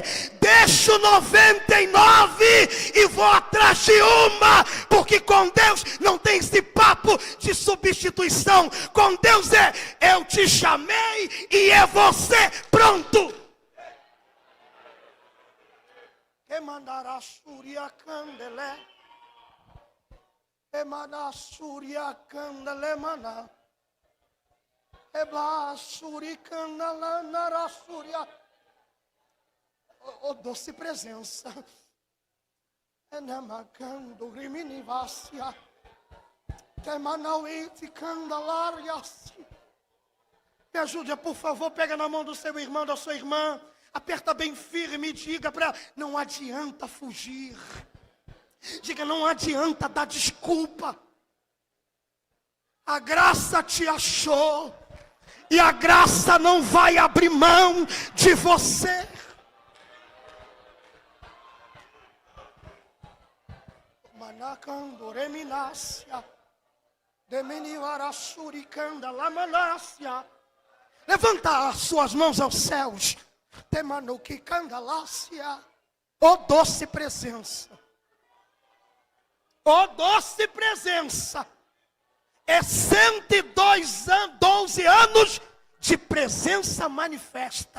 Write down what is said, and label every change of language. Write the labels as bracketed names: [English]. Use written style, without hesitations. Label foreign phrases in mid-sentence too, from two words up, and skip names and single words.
[Portuguese] Deixo 99 e vou atrás de uma, porque com Deus não tem esse papo de substituição. Com Deus é: eu te chamei e é você, pronto. Que mandará Surya Candelé. Emana Surya Candele Mana. Ebla Suri Candela Nara Surya. Oh, doce presença. Enemacando Rimini Vácia. Temanauiti Candelarias. Me ajude, por favor, pega na mão do seu irmão, da sua irmã. Aperta bem firme e diga para ela: não adianta fugir. Diga: não adianta dar desculpa. A graça te achou. E a graça não vai abrir mão de você. Manacando reminácia. Demenivarassuricanda lamanácia. Levanta as suas mãos aos céus. Temanuki candalácia. Ó doce presença. Ó doce presença. É 112 anos de presença manifesta.